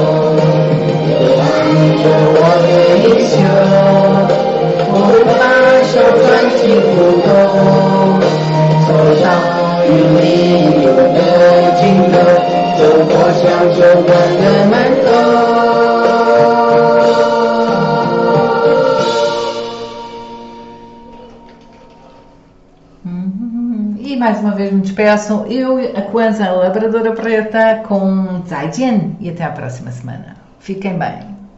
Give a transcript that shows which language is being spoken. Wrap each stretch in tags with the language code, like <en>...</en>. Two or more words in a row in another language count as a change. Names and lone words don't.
<zh>望着我的衣袖，我会把手钻进裤兜，走到云里有的尽头，走过小酒馆的门口。</zh> <pt>E mais uma vez me despeço, eu, a Kwanzaa, a labradora preta, com Zaijian, e até à próxima semana. Fiquem bem.</pt>